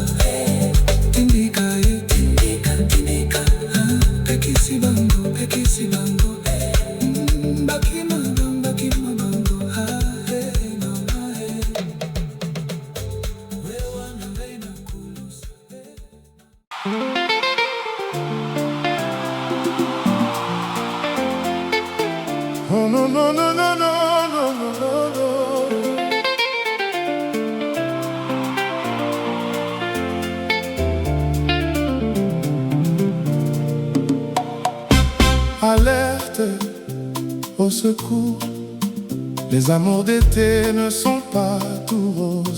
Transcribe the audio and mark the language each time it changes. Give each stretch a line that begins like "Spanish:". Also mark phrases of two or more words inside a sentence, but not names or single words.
Lingala: Tindika ye tindika Bekisi bango bakima bango. Mama wewa nangai na kulusa.
English: Oh no no no no no no no no.
French: Alerte, au secours, les amours d'été ne sont pas tout roses.